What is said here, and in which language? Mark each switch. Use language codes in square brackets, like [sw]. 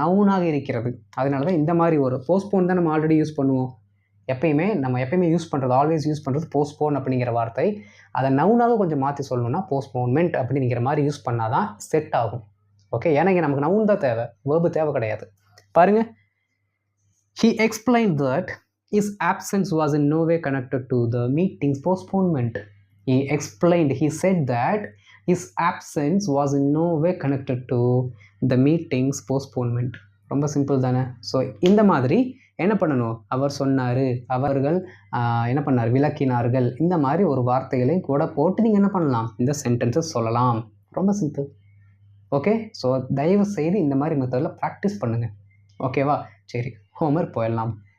[ta] நவுனாக இருக்கிறது. அதனால தான் இந்த மாதிரி ஒரு போஸ்ட்போன் தான் நம்ம ஆல்ரெடி யூஸ் பண்ணுவோம். நம்ம எப்பயுமே யூஸ் பண்ணுறது, ஆல்வேஸ் யூஸ் பண்ணுறது போஸ்ட்போன் அப்படிங்கிற வார்த்தை. அதை நவுனாக கொஞ்சம் மாற்றி சொல்லணும்னா போஸ்ட்போன்மெண்ட் அப்படிங்கிற மாதிரி யூஸ் பண்ணால் தான் செட் ஆகும். ஓகே, ஏன்னா இங்கே நமக்கு நவுன் தான் தேவை, வேர்பு தேவை கிடையாது. பாருங்கள், [en] he explained that his absence was in no way connected to the meeting's postponement. he explained, he said that his absence was in no way connected to the meeting's postponement. [ta] ரொம்ப simple தானே? So இந்த மாதிரி என்ன பண்ணணும்? அவர் சொன்னார், அவர்கள் என்ன பண்ணார், விளக்கினார்கள். இந்த மாதிரி ஒரு வார்த்தைகளை கூட போட்டு நீங்கள் என்ன பண்ணலாம், இந்த சென்டென்சஸ் சொல்லலாம். ரொம்ப சிம்பிள். ஓகே, ஸோ தயவு செய்து இந்த மாதிரி மெத்தடில் ப்ராக்டிஸ் பண்ணுங்கள். ஓகேவா? சரி, ஹோம்ஒர்க் போயிடலாம்.